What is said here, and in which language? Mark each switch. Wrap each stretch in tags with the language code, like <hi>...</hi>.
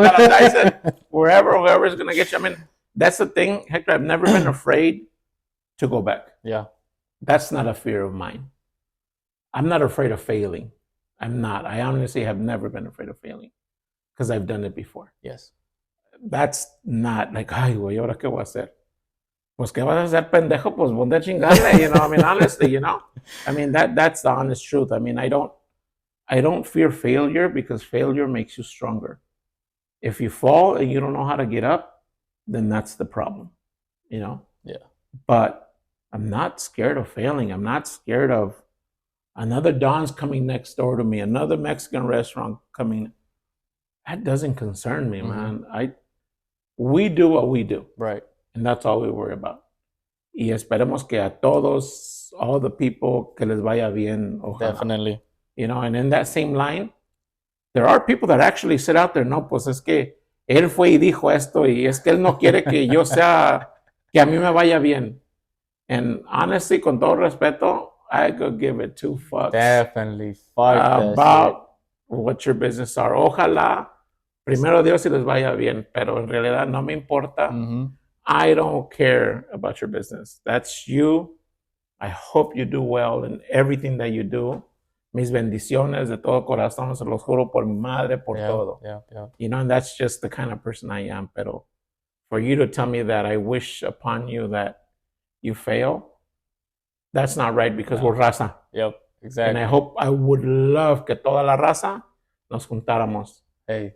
<en>planta, la Tyson, wherever, whoever's gonna get you. I mean, that's the thing, Hector. I've never been afraid to go back. Yeah. That's not a fear of mine. I'm not afraid of failing. I'm not. I honestly have never been afraid of failing because I've done it before. Yes. That's not like,</en> <es>ay, güey, ¿ahora qué voy a hacer? Pues, ¿qué vas a hacer, pendejo? Pues, ponte a chingarle,</es> <en>you know? I mean, honestly, you know? I mean, that's the honest truth. I mean, I don't fear failure because failure makes you stronger. If you fall and you don't know how to get up, then that's the problem, you know? Yeah. But I'm not scared of failing. I'm not scared of another Don's coming next door to me, another Mexican restaurant coming. That doesn't concern me, Hmm. man. We do what we do, Right. and that's all we worry about.</en> <es>Y esperemos que a todos,</es> <en>all the people,</en> <es>que les vaya bien, ojalá.</es> <en>Definitely. You know, and in that same line, there are people that actually sit out there,</en> <es>no, pues es que él fue y dijo esto, y es que él no quiere que yo sea, que a mí me vaya bien.</es> <en>And honestly,</en> <es>con todo respeto,</es> <en>I could give it two fucks Definitely. Fuck that shit. about what your business are.</en> <es>Ojalá, primero Dios, si les vaya bien, pero en realidad no me importa. Hmm.</es> <en>I don't care about your business. That's you. I hope you do well in everything that you do.</en> <es>Mis bendiciones de todo corazón, se los juro por mi madre, por</es> <en>Yeah.</en> <es>todo.</es> <en>Yeah. Yeah. You know, and that's just the kind of person I am. Pero for you to tell me that I wish upon you that you fail, that's not right because No. we're raza. Yep. And Exactly. I would love</en> <es>que toda la raza nos juntáramos</es> <en>Hey,</en>